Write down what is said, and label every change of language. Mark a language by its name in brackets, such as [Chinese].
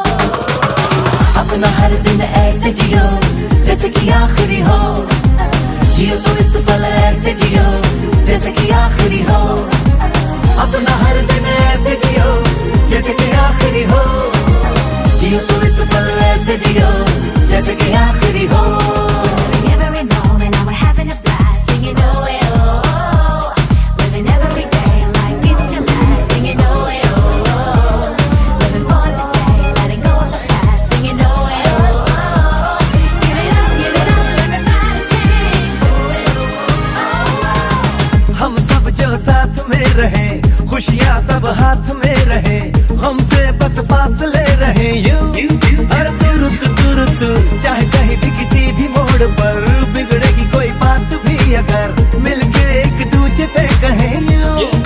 [Hindi] अपना हर दिन ऐसे जियो जैसे कि आखिरी हो, जियो तो इस पल ऐसे जियो जैसे कि आखिरी हो। अपना हर दिन ऐसे जियो जैसे कि आखिरी हो, जियो तो इस पल ऐसे जियो जैसे कि आखिरी हो। [English] Every moment now we're having a blast, singing oh eh, oh, living every day like it's your last, singing oh eh, oh, living for today, letting go of the past, singing oh eh, oh, give it up, everybody sing oh eh, oh. [Hindi] हम सब जो साथ में रहे, खुशियाँ सब हाथ में रहे, हमसे बस फासले रहे यूं। हर तुरंत तुरंत चाहे कहीं भी किसी भी मोड़ पर, बिगड़ेगी कोई बात भी अगर मिलके एक दूजे से कहें यूं।